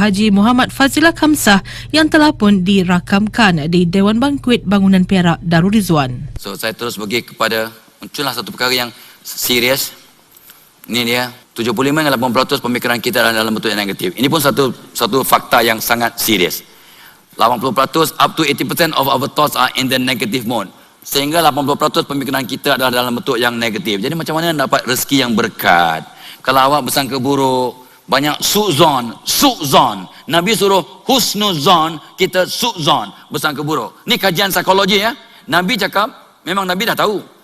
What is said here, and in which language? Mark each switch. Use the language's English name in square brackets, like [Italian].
[Malay] Haji Muhammad Fazilah Khamsah yang telah pun dirakamkan di Dewan Bangkuit Bangunan Perak Darul Rizwan. So saya terus pergi kepada muncullah satu perkara yang serius. Ini dia 75 hingga 80% pemikiran kita dalam bentuk yang negatif. Ini pun satu fakta yang sangat serius. [English] 80% up to 80% of our thoughts are in the negative mode. [Malay] Sehingga 80% pemikiran kita adalah dalam bentuk yang negatif. Jadi macam mana nak dapat rezeki yang berkat? Kalau awak bersangka buruk, banyak su'zon. Nabi suruh husnuzon, kita su'zon, bersangka buruk. Ni kajian psikologi ya. Nabi cakap, memang Nabi dah tahu.